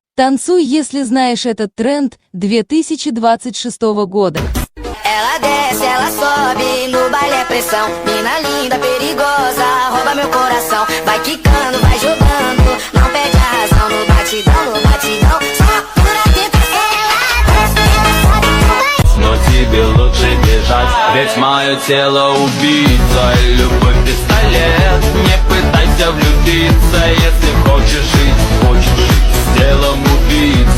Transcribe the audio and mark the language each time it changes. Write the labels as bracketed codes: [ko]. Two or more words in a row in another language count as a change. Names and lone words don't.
[ru] Танцуй, если знаешь этот тренд 2026 года. [pt] Ela desce, ela sobe, no baile é pressão. Mina linda, perigosa, rouba meu coração. Vai quicando, vai jogando, não perde a razão. No batidão, só por atento. Ela desce, ela sobe, [ru] Но тебе лучше бежать, ведь мое тело убийца. Любовь пистолет, не пытайся влюбиться. Если хочешь жить с телом убийцы.